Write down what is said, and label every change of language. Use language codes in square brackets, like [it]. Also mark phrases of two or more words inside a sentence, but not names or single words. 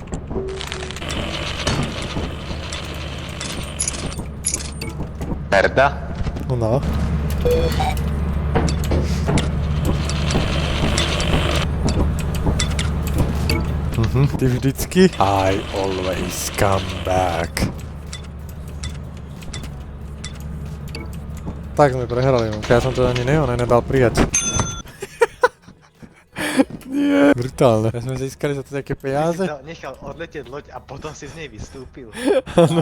[sk] Merda? [en] No. [cs] Ty vždycky [en] I always come back. [sk] Tak sme prehrali, ja som to ani nedal prijať. Nie. Brutálne. Ja sme získali za to také peniaze. Nechal odletieť loď a potom si z nej vystúpil. Áno.